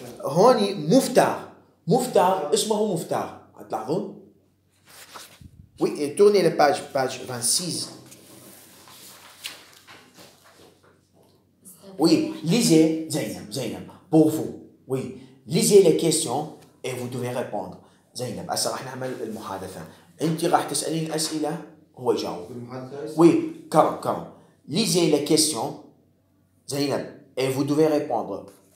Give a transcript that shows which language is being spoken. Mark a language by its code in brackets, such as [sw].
[ar] هوني مفتار اسمه مفتار. [fr] هتلاحظون؟ Oui, et tournez la page 26. Oui, lisez, Zainab, pour vous. Oui, lisez les questions et vous devez répondre. [ar] زينب هسه راح نعمل المحادثة. أنت راح تسألين الأسئلة هو يجاوب. بالمحادثة. [fr] Oui, كرم. Lisez les questions. زينب et vous devez répondre.